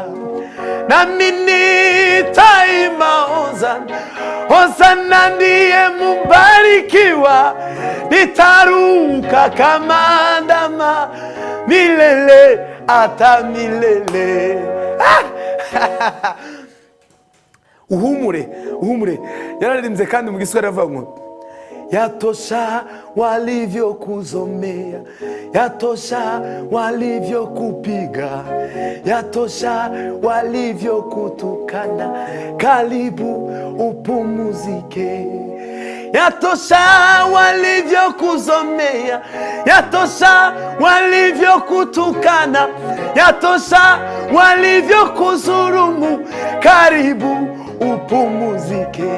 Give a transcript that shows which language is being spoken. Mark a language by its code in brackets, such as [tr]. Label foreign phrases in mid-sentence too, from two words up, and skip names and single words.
[sw] Nami nitaimba hosana, hosana ndiye mbarikiwa, nitaruka kama ndama milele hata milele. [rw] Uhumure, uhumure. Yararimbye kandi mu Giswahili avuga ngo, [sw] yatosha walivyokuzomea, yatosha walivyokupiga, yatosha walivyokutukana, karibu upumzike. Yatosha walivyokuzomea, yatosha walivyokutukana, yatosha walivyokudhulumu, karibu upumzike.